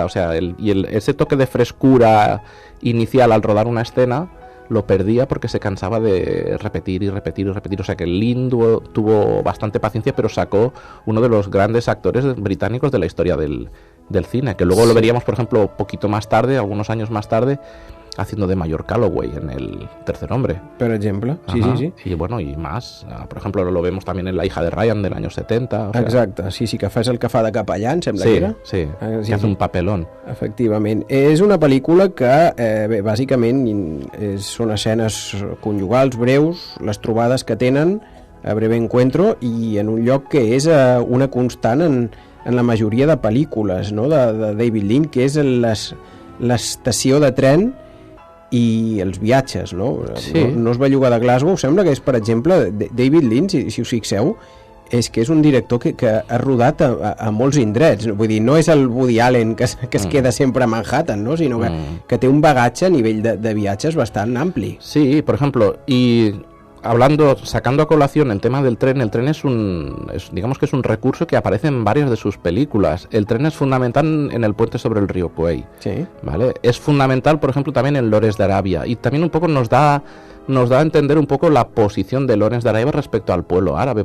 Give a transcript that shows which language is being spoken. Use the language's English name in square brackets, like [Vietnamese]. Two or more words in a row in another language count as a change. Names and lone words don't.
[Spanish] O sea, ese toque de frescura inicial al rodar una escena lo perdía porque se cansaba de repetir y repetir y repetir. O sea que Lynn tuvo bastante paciencia, pero sacó uno de los grandes actores británicos de la historia del cine, que luego lo veríamos, por ejemplo, poquito más tarde, algunos años más tarde, haciendo de Mayor Calloway en El Tercer Hombre. [Catalan] Per exemple, sí. [Spanish] Y bueno, y más. Por ejemplo, lo vemos también en La hija de Ryan del año 70. O sea... [Catalan] Exacte, sí, que fa el que fa de capellà, em sembla que era. [Spanish] Sí, que hace un papelón. [Catalan] Efectivament. És una pel·lícula que, bé, bàsicament són escenes conyugals breus, les trobades que tenen a Breve Encuentro i en un lloc que és una constant en la majoria de pel·lícules, no?, de David Lean, que és l'estació de tren i els viatges, no? Sí. No es belluga de Glasgow, sembla que és, per exemple, David Lean, si us fixeu, és que és un director que ha rodat a molts indrets. Vull dir, no és el Woody Allen que es queda sempre a Manhattan, no? Sinó que té un bagatge a nivell de viatges bastant ampli. Sí, [Spanish] por ejemplo, y sacando a colación el tema del tren, el tren digamos que es un recurso que aparece en varias de sus películas. El tren es fundamental en El puente sobre el río Kwai, sí. ¿Vale? Es fundamental, por ejemplo, también en Lawrence de Arabia, y también un poco nos da a entender un poco la posición de Lawrence de Arabia respecto al pueblo árabe.